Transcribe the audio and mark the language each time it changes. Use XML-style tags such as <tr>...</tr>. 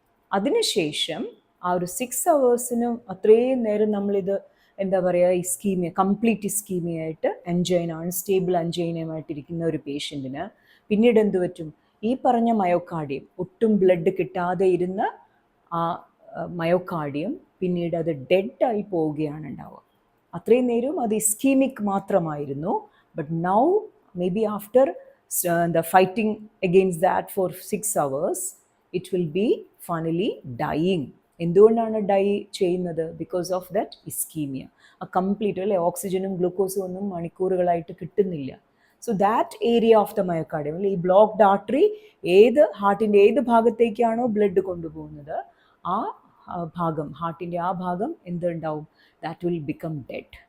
<ml>അതിനുശേഷം ആ ഒരു 6 hours അത്രയും നേരം നമ്മളിത് എന്താ പറയുക, ഇസ്കീമിയ, കംപ്ലീറ്റ് ഇസ്കീമിയായിട്ട് എൻജൈന, അൺസ്റ്റേബിൾ എൻജൈനയുമായിട്ടിരിക്കുന്ന ഒരു പേഷ്യൻറ്റിന് പിന്നീട് എന്ത് പറ്റും, ഈ പറഞ്ഞ മയോകാർഡിയം, ഒട്ടും ബ്ലഡ് കിട്ടാതെ ഇരുന്ന ആ മയോകാർഡിയം പിന്നീട് അത് ഡെഡായി പോവുകയാണ് ഉണ്ടാവുക. അത്രയും നേരവും അത് ഇസ്കീമിക് മാത്രമായിരുന്നു.</ml> <en>But now may be after the fighting against that for 6 hours, it will be finally dying.</en> <ml>എന്തുകൊണ്ടാണ് ഡൈ ചെയ്യുന്നത്?</ml> <en>Because of that ischaemia.</en> <ml>ആ കംപ്ലീറ്റ് അല്ലേ, ഓക്സിജനും ഗ്ലൂക്കോസും ഒന്നും മണിക്കൂറുകളായിട്ട് കിട്ടുന്നില്ല.</ml> <en>so that area of the myocardium,</en> <ml>ഈ ബ്ലോക്ക്ഡ് ആർട്ടറി ഹാർട്ടിൻ്റെ ഏത് ഭാഗത്തേക്കാണോ ബ്ലഡ് കൊണ്ടുപോകുന്നത് ആ ഭാഗം, ഹാർട്ടിൻ്റെ ആ ഭാഗം എന്തുണ്ടാവും,</ml> <en>That will become dead.</en>